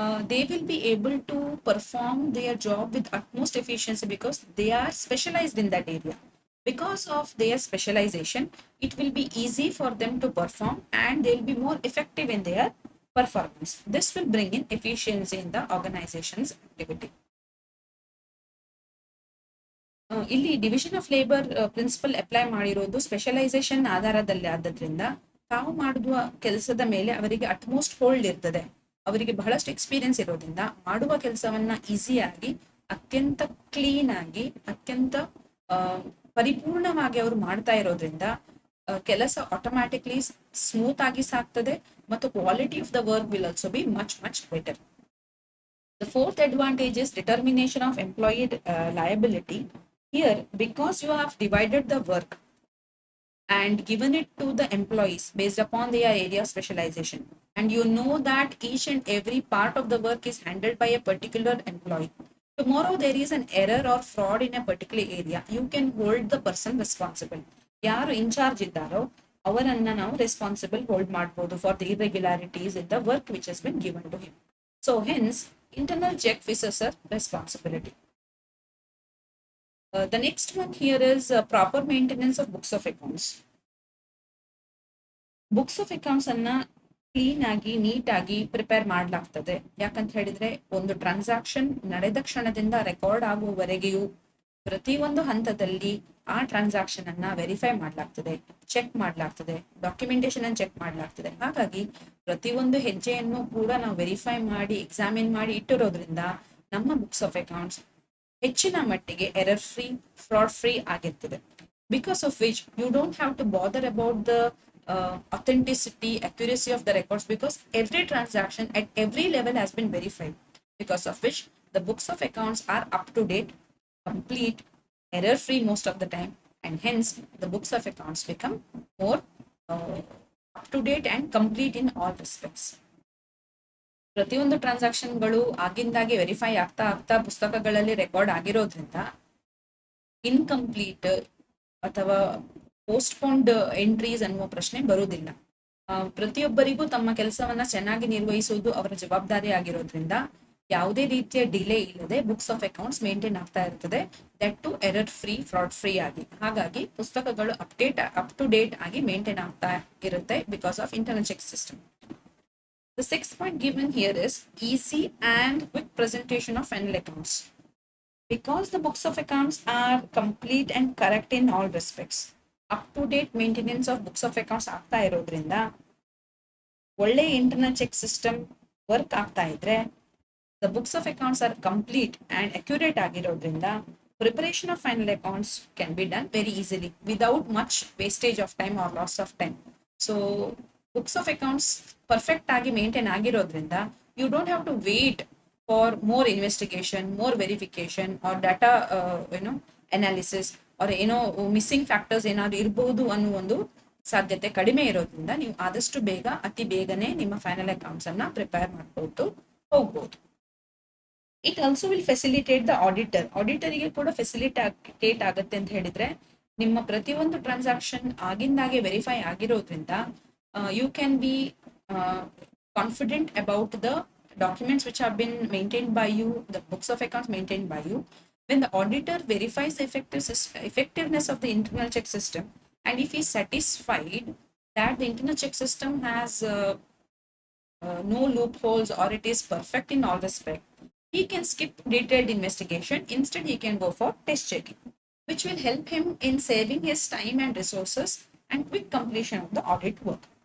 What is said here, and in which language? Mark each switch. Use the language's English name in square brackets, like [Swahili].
[English] They will be able to perform their job with utmost efficiency because they are specialized in that area. Because of their specialization, it will be easy for them to perform and they will be more effective in their performance. This will bring in efficiency in the organization's activity. [Kannada] ಇಲ್ಲಿ division of labour principal apply ಮಾಡಿರೋದು specialisation ಆಧಾರದಲ್ಲಿ ಆದ್ರಿಂದ ತಾವು ಮಾಡುವ ಕೆಲಸದ ಮೇಲೆ ಅವರಿಗೆ utmost hold ಇರ್ತದೆ. ಅವರಿಗೆ ಬಹಳಷ್ಟು ಎಕ್ಸ್ಪೀರಿಯನ್ಸ್ ಇರೋದ್ರಿಂದ ಮಾಡುವ ಕೆಲಸವನ್ನ ಈಸಿಯಾಗಿ, ಅತ್ಯಂತ ಕ್ಲೀನ್ ಆಗಿ, ಅತ್ಯಂತ ಪರಿಪೂರ್ಣವಾಗಿ ಅವರು ಮಾಡ್ತಾ ಇರೋದ್ರಿಂದ ಕೆಲಸ ಆಟೋಮ್ಯಾಟಿಕ್ಲಿ ಸ್ಮೂತ್ ಆಗಿ ಸಾಗ್ತದೆ ಮತ್ತು [English] Quality of the work will also be much much better. The fourth advantage is determination of employee liability. Here, because you have divided the work and given it to the employees based upon their area of specialization, and you know that each and every part of the work is handled by a particular employee, tomorrow there is an error or fraud in a particular area, you can hold the person responsible. [Kannada] ಯಾರು incharge ಇದ್ದಾರೋ ಅವರನ್ನ ನಾವು responsible hold ಮಾಡಬಹುದು [English] For the irregularities in the work which has been given to him. So hence internal check officer responsibility. The next one here is proper maintenance of books of accounts. [Kannada] Books of accounts ಅನ್ನ clean ಆಗಿ neat ಆಗಿ prepare ಮಾಡ್ಲಾಗ್ತದೆ. ಯಾಕಂತ ಹೇಳಿದ್ರೆ ಒಂದು transaction ನಡೆದ ಕ್ಷಣದಿಂದ record ಆಗುವವರೆಗೆಯೂ ಪ್ರತಿಯೊಂದು ಹಂತದಲ್ಲಿ ಆ ಟ್ರಾನ್ಸಾಕ್ಷನ್ ಅನ್ನ ವೆರಿಫೈ ಮಾಡ್ಲಾಗ್ತದೆ, ಚೆಕ್ ಮಾಡ್ಲಾಗ್ತದೆ, ಡಾಕ್ಯುಮೆಂಟೇಶನ್ ಅನ್ನು ಚೆಕ್ ಮಾಡ್ಲಾಗ್ತದೆ. ಹಾಗಾಗಿ ಪ್ರತಿಯೊಂದು ಹೆಜ್ಜೆಯನ್ನು ಕೂಡ ನಾವು ವೆರಿಫೈ ಮಾಡಿ ಎಕ್ಸಾಮಿನ್ ಮಾಡಿ ಇಟ್ಟಿರೋದ್ರಿಂದ ನಮ್ಮ ಬುಕ್ಸ್ ಆಫ್ ಅಕೌಂಟ್ಸ್ ಹೆಚ್ಚಿನ ಮಟ್ಟಿಗೆ ಎರರ್ ಫ್ರೀ, ಫ್ರಾಡ್ ಫ್ರೀ ಆಗಿರ್ತದೆ. [English] Because of which you don't have to bother about the authenticity, accuracy of the records, because every transaction at every level has been verified. Because of which the books of accounts are up to date, complete, error free most of the time, and hence the books of accounts become more up to date and complete in all respects. [Kannada] ಪ್ರತಿಯೊಂದು ಟ್ರಾನ್ಸಾಕ್ಷನ್ಗಳು ಆಗಿಂದಾಗೆ verify ಆಗ್ತಾ ಆಗ್ತಾ ಪುಸ್ತಕಗಳಲ್ಲಿ record ಆಗಿರೋದ್ರಿಂದ incomplete ಅಥವಾ postponed entries ಅನ್ನುವ ಪ್ರಶ್ನೆ ಬರುವುದಿಲ್ಲ. ಪ್ರತಿಯೊಬ್ಬರಿಗೂ ತಮ್ಮ ಕೆಲಸವನ್ನ ಚೆನ್ನಾಗಿ ನಿರ್ವಹಿಸುವುದು ಅವರ ಜವಾಬ್ದಾರಿ ಆಗಿರೋದ್ರಿಂದ ಯಾವುದೇ ರೀತಿಯ ಡಿಲೇ ಇಲ್ಲದೆ ಬುಕ್ಸ್ ಆಫ್ ಅಕೌಂಟ್ಸ್ ಮೇಂಟೈನ್ ಆಗ್ತಾ ಇರ್ತದೆ, that to error free, fraud free ಆಗಿ. ಹಾಗಾಗಿ ಪುಸ್ತಕಗಳು ಅಪ್ ಟು ಡೇಟ್ ಆಗಿ ಮೇಂಟೈನ್ ಆಗ್ತಾ ಇರುತ್ತೆ because of internal check system. [English] The sixth point given here is easy and quick presentation of final accounts. Because the books of accounts are complete and correct in all respects, up to date maintenance of books of accounts [Kannada] ಆಗ್ತಾ ಇರೋದ್ರಿಂದ ಒಳ್ಳೆ internal check system work ಆಗ್ತಾ ಇದ್ರೆ [English] the books of accounts are complete and accurate [Kannada] ಆಗಿರೋದ್ರಿಂದ [English] preparation of final accounts can be done very easily without much wastage of time or loss of time. [Kannada] So books of accounts perfect ಆಗಿ maintain ಆಗಿರೋದ್ರಿಂದ [English] you don't have to wait for more investigation, more verification or data analysis or [Kannada] missing factors ಏನಾದ್ರು ಇರಬಹುದು ಅನ್ನೋ ಒಂದು ಸಾಧ್ಯತೆ ಕಡಿಮೆ ಇರೋದ್ರಿಂದ ನೀವು ಆದಷ್ಟು ಬೇಗ ಅತಿ ಬೇಗನೆ ನಿಮ್ಮ ಫೈನಲ್ ಅಕೌಂಟ್ಸ್ ಅನ್ನ ಪ್ರಿಪೇರ್ ಮಾಡ್ಕೊಂಡು ಹೋಗ್ಬೋದು. [English] It also will facilitate the auditor. [Kannada] ಆಡಿಟರಿಗೆ ಕೂಡ ಫೆಸಿಲಿಟೇಟ್ ಆಗುತ್ತೆ ಅಂತ ಹೇಳಿದ್ರೆ ನಿಮ್ಮ ಪ್ರತಿಯೊಂದು ಟ್ರಾನ್ಸಾಕ್ಷನ್ ಆಗಿಂದಾಗೆ ವೆರಿಫೈ ಆಗಿರೋದ್ರಿಂದ [English] You can be confident about the documents which have been maintained by you, the books of accounts maintained by you. When the auditor verifies the effectiveness of the internal check system, and if he is satisfied that the internal check system has no loopholes or it is perfect in all respects, he can skip detailed investigation. Instead, he can go for test checking, which will help him in saving his time and resources and quick completion of the audit work.